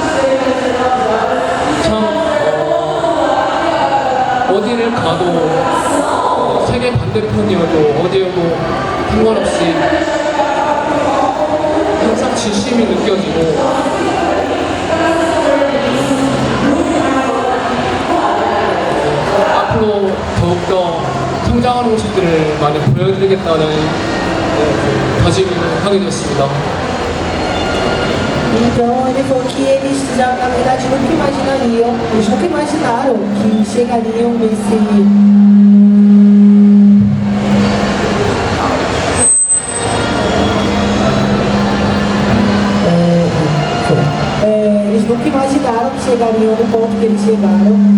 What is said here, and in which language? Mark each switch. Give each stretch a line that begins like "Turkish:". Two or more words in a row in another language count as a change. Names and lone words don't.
Korean: 참 어디를 가도 세계 반대편이어도 어디여도 상관없이 항상 진심이 느껴지고, 앞으로 더욱더 성장하는 모습들을 많이 보여드리겠다는 다짐을 하게 되었습니다.
Portuguese: Então ele falou que eles já, na verdade, eles nunca imaginaram que chegariam nesse... eles nunca imaginaram que chegariam no ponto que eles chegaram.